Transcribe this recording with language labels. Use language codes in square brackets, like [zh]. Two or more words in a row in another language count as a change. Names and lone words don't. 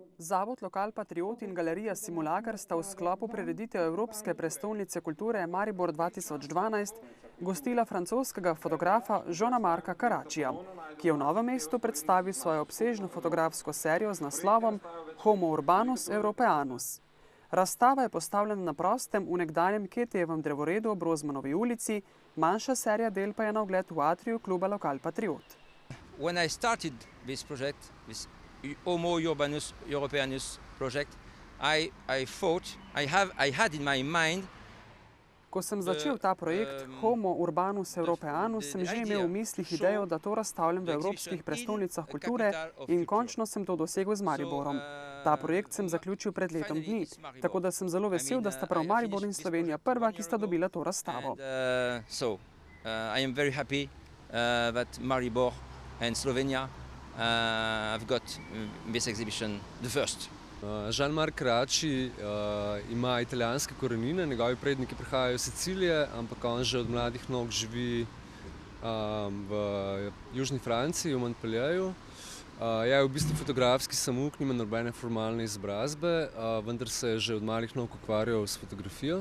[sl] Zavod Lokal Patriot in Galerija Simulakar sta v sklopu prireditev Evropske prestolnice kulture Maribor 2012 gostila francoskega fotografa Jeana-Marca Carrachia, ki je v Novem mestu predstavil svojo obsežno fotografsko serijo z naslovom Homo urbanus Europeanus. Razstava je postavljena na prostem v nekdanjem Ketijevem drevoredu ob Rozmanovi ulici, manjša serija del pa je na ogled v atriju kluba Lokal Patriot. [en] When I started this project, this Homo Urbanus Europeanus project, I had in my mind. [sl] Ko sem začel ta projekt Homo Urbanus Europeanus, sem že imel v mislih idejo, da to razstavljam v evropskih prestolnicah kulture in končno sem to dosegel z Mariborom. Ta projekt sem zaključil pred letom dni, tako da sem zelo vesel, da sta prav Maribor in Slovenija prva, ki sta dobila to razstavo. [en] I am very happy that Maribor and Slovenia have got this exhibition the first. [sl] Jean-Marc Carracci ima italijanske korenine, njegovi predniki prihajajo iz Sicilije, ampak on že od mladih nog živi v južni Franciji, v Montpellierju. Je v bistvu fotografski samouk, nima nobene formalne izobrazbe, vendar se je že od malih nog ukvarjal s fotografijo.